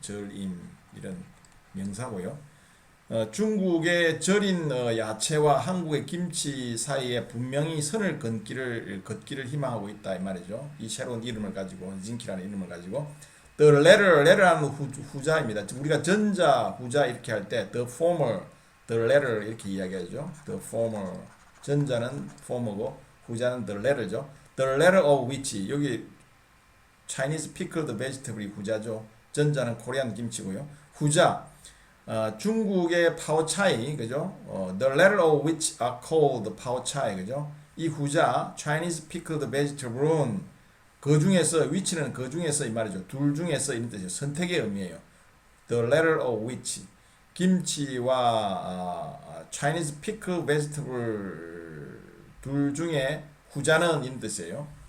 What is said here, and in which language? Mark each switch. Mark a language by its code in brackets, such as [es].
[ko] 절임 이런 명사고요. 중국의 절인 야채와 한국의 김치 사이에 분명히 선을 긋기를 희망하고 있다 이 말이죠. 이 새로운 이름을 가지고 zinki라는 이름을 가지고 the letter라는 후자입니다. 우리가 전자, 후자 이렇게 할 때 [en] the former, the latter [ko] 이렇게 이야기하죠. the former, 전자는 former고 후자는 the letter죠. [en] the letter of which, [ko] 여기 [en] Chinese pickled vegetable [ko] 후자죠. 전자는 코리안 김치고요. 후자 중국의 파오차이, 그죠? [en] The latter of which are called 파오차이, [ko] 그죠? 이 후자 [en] Chinese pickled vegetable [ko] 은 그 중에서, which는 그 중에서 이 말이죠. 둘 중에서 이런 뜻이에요. 선택의 의미예요. [en] The latter of which, [ko] 김치와 [en] Chinese pickled vegetable [ko] 둘 중에 후자는 이런 뜻이에요.